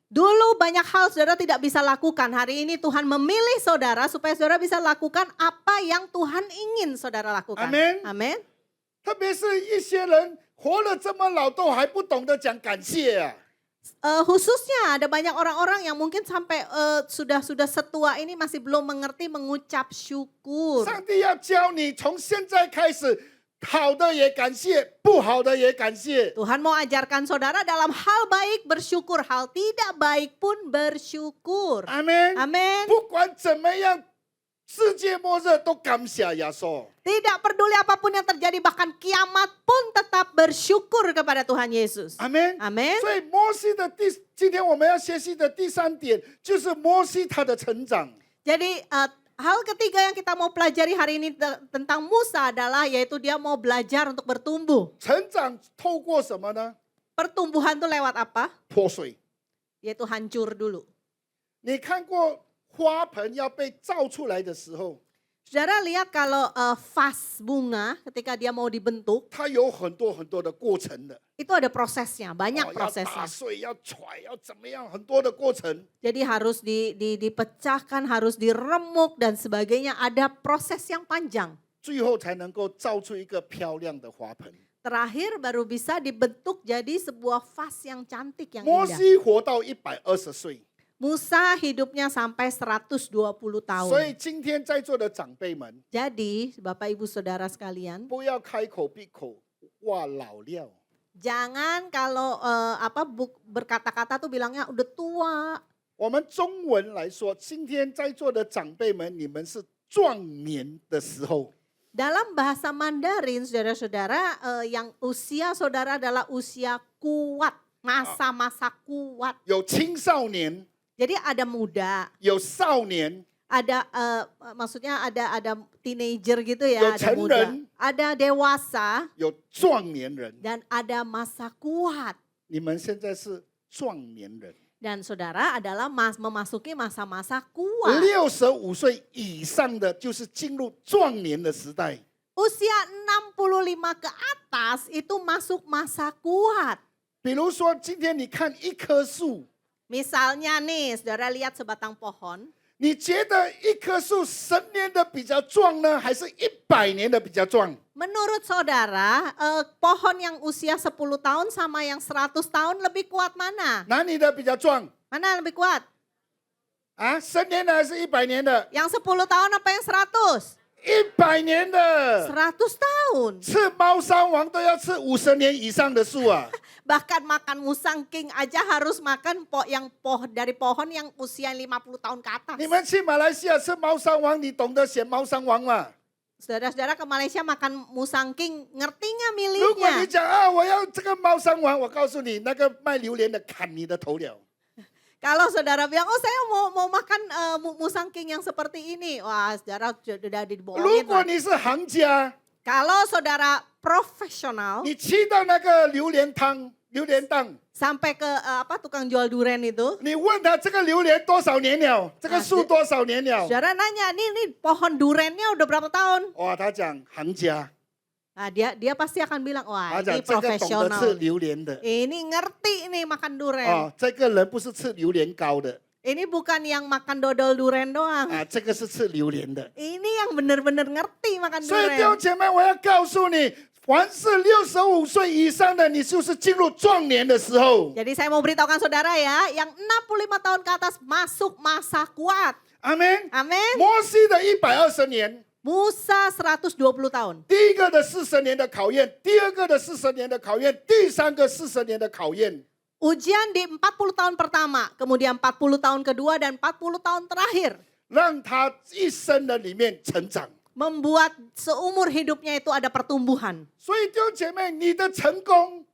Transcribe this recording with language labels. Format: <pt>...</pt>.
<id>Dulu banyak hal saudara tidak bisa lakukan. Hari ini Tuhan memilih saudara supaya saudara bisa lakukan apa yang Tuhan ingin saudara lakukan. Amin. Amin.</id> <zh>特别是一些人活了这么老，都还不懂得讲感谢啊！</zh> <id>Khususnya ada banyak orang-orang yang mungkin sampai sudah setua ini masih belum mengerti mengucap syukur.</id> <zh>上帝要教你，从现在开始，好的也感谢，不好的也感谢。</zh> <id>Tuhan mau ajarkan saudara dalam hal baik bersyukur, hal tidak baik pun bersyukur.</id> <zh>阿门。</zh> <id>Amin.</id> <zh>不管怎么样，世界末日都感谢耶稣。</zh> <id>Tidak peduli apapun yang terjadi, bahkan kiamat pun tetap bersyukur kepada Tuhan Yesus.</id> <zh>阿门。</zh> <id>Amin.</id> <zh>所以摩西的今天我们要学习的第3点，就是摩西他的成长。</zh> <id>Jadi hal ketiga yang kita mau pelajari hari ini tentang Musa adalah yaitu dia mau belajar untuk bertumbuh.</id> <zh>成长透过什么呢？</zh> <id>Pertumbuhan tuh lewat apa?</id> <zh>破碎。</zh> <id>Yaitu hancur dulu.</id> <zh>你看过花盆要被造出来的时候，</zh> <id>Saudara lihat kalau vas bunga ketika dia mau dibentuk,</id> <zh>它有很多的过程的。</zh> <id>itu ada prosesnya, banyak</id> <zh>要打</zh> <id>prosesnya.</id> <zh>碎，要踹，要怎么样，很多的过程。</zh> <id>Jadi harus dipecahkan, harus diremuk dan sebagainya. Ada proses yang panjang.</id> <zh>最后才能够造出一个漂亮的花盆。</zh> <id>Terakhir baru bisa dibentuk jadi sebuah vas yang cantik, yang</id> <zh>摩</zh> <id>indah.</id> <zh>西活到120岁，</zh> <id>Musa hidupnya sampai 120 tahun.</id> <zh>所以今天在座的长辈们，</zh> <id>Jadi Bapak Ibu Saudara sekalian,</id> <zh>不要开口闭口哇老料。</zh> <id>jangan kalau berkata-kata tuh bilangnya udah tua.</id> <zh>我们中文来说，今天在座的长辈们，你们是壮年的时候。</zh> <id>Dalam bahasa Mandarin, saudara-saudara, yang usia saudara adalah usia kuat, masa-masa kuat.</id> <zh>有青少年，</zh> <id>Jadi ada muda,</id> <zh>有少年，</zh> <id>ada maksudnya ada teenager gitu Yo, ya, ada muda,</id> <zh>成人。</zh> <id>ada dewasa</id> <zh>有壮年人。</zh> <id>dan ada masa kuat.</id> <zh>你们现在是壮年人，</zh> <id>Dan saudara adalah memasuki masa-masa kuat.</id> <zh>65岁以上的就是进入壮年的时代。</zh> <id>Usia 65 ke atas itu masuk masa kuat.</id> <zh>比如说，今天你看一棵树，</zh> <id>Misalnya nih, saudara lihat sebatang pohon.</id> <zh>你觉得一棵树10年的比较壮呢，还是100年的比较壮？</zh> <id>Menurut saudara, pohon yang usia 10 tahun sama yang 100 tahun lebih kuat mana?</id> <zh>哪里的比较壮？</zh> <id>Mana lebih kuat?</id> <zh>啊，10年的还是100年的？</zh> <id>Yang 10 tahun apa yang 100?</id> <zh>100年的，</zh> <id>100 tahun.</id> <zh>吃猫山王都要吃50年以上的树啊！</zh> <id>Bahkan makan musang king aja harus makan dari pohon yang usia 50 tahun ke atas.</id> <zh>你们去马来西亚吃猫山王，你懂得选猫山王吗？</zh> <id>Saudara-saudara ke Malaysia makan musang king, ngerti nggak</id> <zh>如果你</zh> <id>milihnya?</id> <zh>讲啊，我要这个猫山王，我告诉你，那个卖榴莲的砍你的头了。</zh> <id>Kalau saudara bilang, oh saya mau makan musang king yang seperti ini. Wah, saudara sudah</id> <zh>如</zh> <id>dibohongin.</id> <zh>果</zh> <id>Pak.</id> <zh>你是行家，</zh> <id>Kalau saudara profesional,</id> <zh>你去到那个榴莲汤、榴莲档，</zh> <id>sampai ke tukang jual durian itu,</id> <zh>你问他这个榴莲多少年了，这个树多少年了？</zh> <id>saudara nanya, nih pohon duriannya udah berapa tahun?</id> <zh>哇，他讲行家，</zh> <id>Nah, dia pasti akan bilang,</id> <zh>他</zh> <id>wah</id> <zh>讲</zh> <id>ini</id> <zh>这个懂得吃</zh> <id>profesional.</id> <zh>榴莲的。</zh> <id>Ini ngerti nih makan durian.</id> <zh>哦，这个人不是吃榴莲糕的</zh> <id>Ini bukan yang makan dodol durian doang.</id> <zh>啊，这个是吃榴莲的。</zh> <id>Ini yang benar-benar ngerti makan</id> <zh>所以弟兄</zh> <id>durian.</id> <zh>姐妹，我要告诉你，凡是65岁以上的，你就是进入壮年的时候。</zh> <id>Jadi saya mau beritahukan saudara ya, yang 65 tahun ke atas masuk masa kuat.</id> <zh>阿门。</zh> <id>Amin.</id> <zh>摩西的120年，</zh> <id>Musa 120 tahun.</id> <zh>第一个的40年的考验，第二个的40年的考验，第三个40年的考验。</zh> <id>Ujian di 40 tahun pertama, kemudian 40 tahun kedua dan 40 tahun terakhir.</id> <zh>让他一生的里面成长。</zh> <id>Membuat seumur hidupnya itu ada pertumbuhan.</id> <zh>所以弟兄姐妹，你的成功</zh>